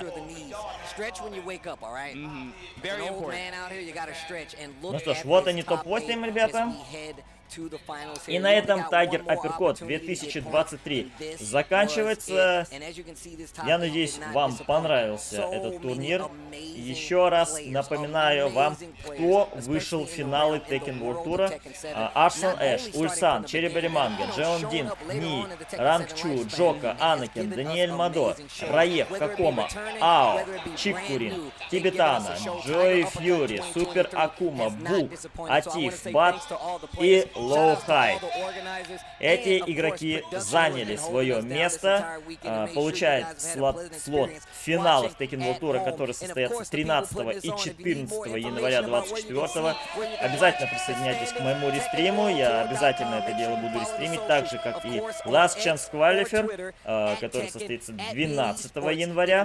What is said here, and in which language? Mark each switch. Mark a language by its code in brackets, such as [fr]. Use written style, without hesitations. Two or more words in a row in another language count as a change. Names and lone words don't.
[ru] Ну что ж, вот они топ-8, ребята. И на этом Thaiger Uppercut 2023 заканчивается. Я надеюсь, вам понравился этот турнир. Еще раз напоминаю вам, кто вышел в финалы Tekken World Tour. Арслан Эш, Ульсан, Черри Берри Манго, Джеон Дин, Ни, Ранг Чу, Джока, Анакен, Даниэль Мадо, Раев, Какома, Ао, Чипкурин, Тибетана, Джой Фьюри, Супер Акума, Бук, Атиф, Бат и low-high. Эти игроки заняли свое место, получают слот финалов Tekken World Tour, которые состоятся 13 и 14 января 24. Обязательно присоединяйтесь к моему рестриму, я обязательно это дело буду рестримить, так же, как и Last Chance Qualifier, который состоится 12 января.